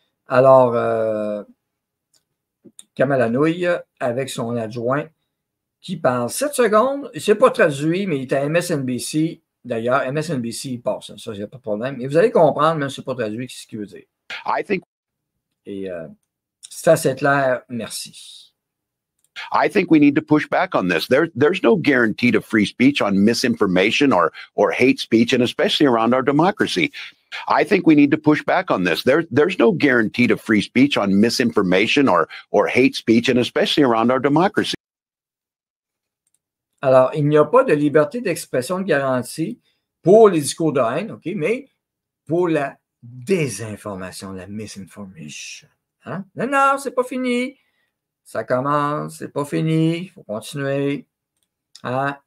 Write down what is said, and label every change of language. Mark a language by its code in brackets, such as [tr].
[fr] Alors, Kamala Nouille, avec son adjoint, qui parle 7 secondes. C'est pas traduit, mais il est à MSNBC. D'ailleurs, MSNBC, il passe. Ça, il n'y a pas de problème. Et vous allez comprendre, même si ce n'est pas traduit, ce qu'il veut dire. Et c'est assez clair. Merci. [en] I think we need to push back on this. There's no guarantee to free speech on misinformation or hate speech, and especially around our democracy. I think we need to push back on this. There's no guarantee to free speech on misinformation or hate speech, and especially around our democracy. [fr] Alors, il n'y a pas de liberté d'expression de garantie pour les discours de haine, OK, mais pour la désinformation, la misinformation. Hein? Non, non, c'est pas fini. Ça commence, c'est pas fini, il faut continuer. Hein?